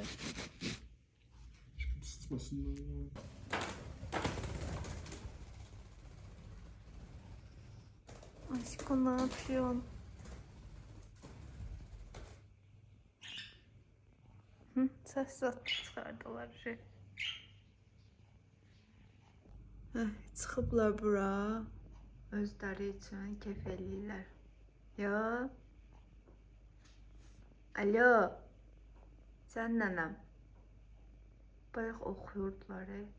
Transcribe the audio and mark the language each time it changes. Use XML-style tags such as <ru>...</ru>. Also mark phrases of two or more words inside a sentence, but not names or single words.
<tr>Şimdi sıçmasınlar ya. Aşkım ne yapıyorsun? Hı, ses çıkardılar şey.</tr> <az>Çıxıblar bura. Özləri üçün kef eləyirlər. Ya. Alo. Sən nənəm? Bayaq oxuyurdular.</az>